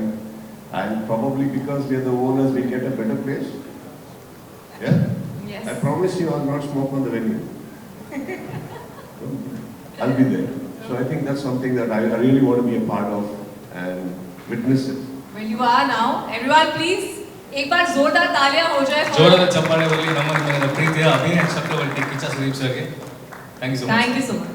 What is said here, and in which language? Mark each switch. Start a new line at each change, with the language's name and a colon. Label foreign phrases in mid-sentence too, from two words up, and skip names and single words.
English: And probably because we are the owners, we get a better place. Yeah. Yes. I promise you, I'll not smoke on the venue. I'll be there. So I think that's something that I really want to be a part of and witness it. Well, you are now. Everyone, please,
Hindi: एक बार जोरदार तालियां हो जाए.
Kannada: ಜೋರಾದ ಚಪ್ಪಾಳೆ ಬರಲಿ ನಮ್ಮ ಪ್ರೀತಿಯ ಅಭಿನಯ ಚಕ್ರವರ್ತಿ ಕಿಚ್ಚ ಸುದೀಪ್ ಸರ್ಗೆ.
English: thank you so much. Thank you so much.